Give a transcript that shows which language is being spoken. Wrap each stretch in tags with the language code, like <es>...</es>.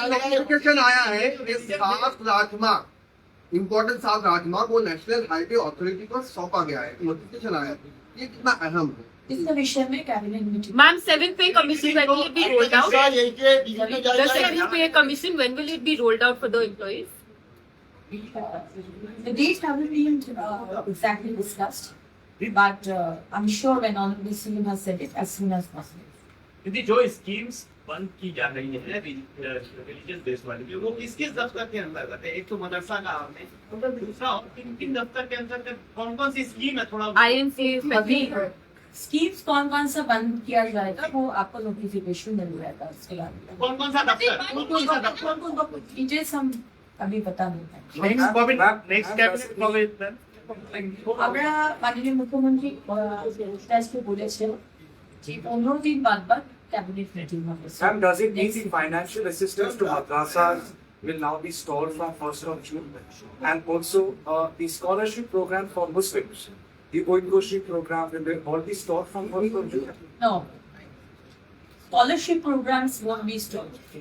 <hi>Notification आया है कि सात राजमार्ग इम्पोर्टेंट 7 राजमार्ग वो नेशनल हाईवे अथॉरिटी को सौंपा गया है, नोटिफिकेशन आया है, ये कितना अहम है? इस विषय में cabinet meeting</hi> <en>Ma'am, 7th pay commission, when will it be rolled out? The 7th pay commission, when will it be rolled out for the employees? the dates haven't been exactly discussed, but I'm sure when Honorable CM has said it, as soon as possible.</en> <hi>दीदी जो schemes बंद की जा रही है religious based वाली, वो किस किस दफ्तर के अंतर्गत है? एक तो मदरसा का आपने, दूसरा और किन दफ्तर के अंतर्गत कौन कौन सी स्कीम है? थोड़ा INC, अभी स्कीम्स कौन कौन सा बंद किया जाएगा वो आपको नोटिफिकेशन मिल जाएगा उसके बाद कौन कौन सा दफ्तर, कौन कौन सा दफ्तर? डिटेल्स हम अभी बता नहीं पाएंगे।</hi> <en>next cabinet college</en> <bn>আমরা মাননীয় মুখ্যমন্ত্রী আজকে বলেছেন যে 15 দিন বাদ বাদ ক্যাবিনেট মিটিং হবে।</bn> <en>Ma'am, does it mean the financial assistance to madrasas will now be stored from 1st of June? And also the scholarship program for Muslims, the Oingoshi program, will they all be stored from 1st of June? No, scholarship programs won't be stopped.</en>